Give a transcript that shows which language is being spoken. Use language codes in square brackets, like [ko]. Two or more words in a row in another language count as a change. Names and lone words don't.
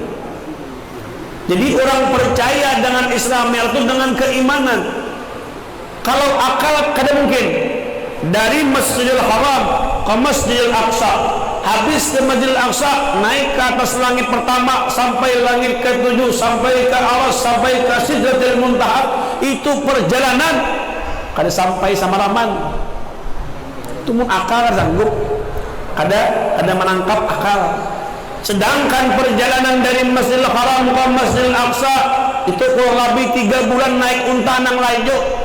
[id] Jadi orang percaya dengan Isra Mi'raj itu dengan keimanan. Kalau akal kada mungkin. Dari Masjidil Haram ke Masjidil Aqsa, habis ke Masjidil Aqsa naik ke atas langit pertama sampai langit ke-7, sampai ke Aras, sampai ke Sidratil Muntaha, [bjn] itu perjalanan kada sampai samaraman. Itu mun akal kada sanggup, kada menangkap akal. [id] Sedangkan perjalanan dari Masjidil Haram ke Masjidil Aqsa itu kurang lebih 3 bulan naik unta [bjn] nang lajo.